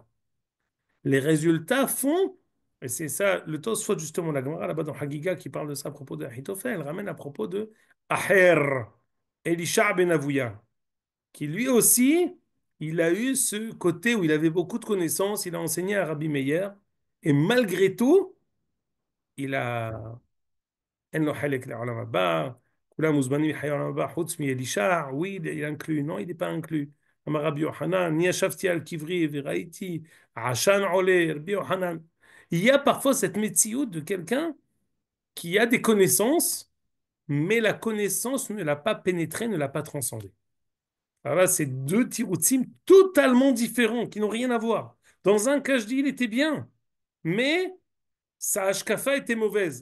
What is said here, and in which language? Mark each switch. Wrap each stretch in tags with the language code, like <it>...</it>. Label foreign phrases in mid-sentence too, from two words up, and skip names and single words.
<fr>Les résultats font, et c'est ça, le Tosfot justement, la Gemara là-bas dans Hagiga qui parle de ça à propos de Ahitophel, elle ramène à propos de Aher, Elisha ben Avouya, qui lui aussi, il a eu ce côté où il avait beaucoup de connaissances, il a enseigné à Rabbi Meir, et malgré tout, il a</fr> <he>אין לו חלק לעולם הבא, כולם מוזמנים לחיי העולם הבא, חוץ מאלישע,</he> <fr>oui, il inclut, non, il n'est pas inclus.</fr> <he>אמר רבי יוחנן, אני ישבתי על קברי וראיתי עשן עולה, רבי יוחנן.</he> <fr>Il y a parfois cette métioute de quelqu'un qui a des connaissances, mais la connaissance ne l'a pas pénétré, ne l'a pas transcendé. Alors là, c'est deux tiroutim totalement différents, qui n'ont rien à voir. Dans un cas, je dis, il était bien, mais sa hashkafa était mauvaise.</fr>